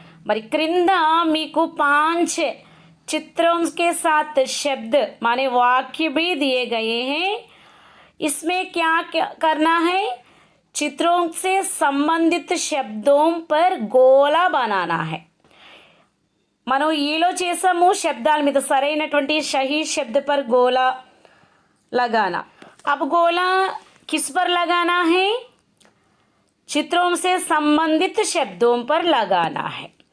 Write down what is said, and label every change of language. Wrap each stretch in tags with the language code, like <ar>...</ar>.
<te>మరి క్రింద మీకు</te> <hi>5 चित्रों के साथ शब्द माने वाक्य भी दिए गए हैं। इसमें क्या करना है, चित्रों से संबंधित शब्दों पर गोला बनाना है।</hi> <te>మనం ఈలో చేసాము శబ్దాల మీద సరైనటువంటి</te> <hi>सही शब्द पर गोला लगाना। अब गोला किस पर लगाना है, चित्रों से संबंधित शब्दों पर लगाना है।</hi>